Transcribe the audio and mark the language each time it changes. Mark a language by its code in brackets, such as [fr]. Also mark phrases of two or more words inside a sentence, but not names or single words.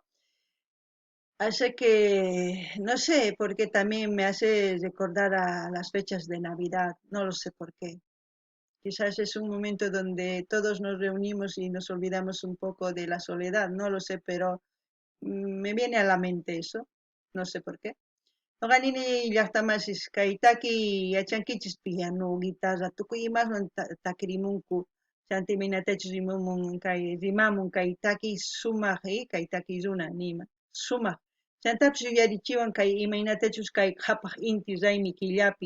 [es] Hace que, no sé, porque también me hace recordar a las fechas de Navidad, no lo sé por qué. Quizás es un momento donde todos nos reunimos y nos olvidamos un poco de la soledad, no lo sé, pero me viene a la mente eso, no sé por qué. [qu] Noqanini llaqtamasis kay taki yachankichis piano, guitarra, tukuy imasman takirimunku. Chantiminatachus rimamun kay taki sumaq kay taki runa nima. Sumaq. Chantapis yuyarichiwan kay imaynatachus kay qhapaq inti raymi killapi.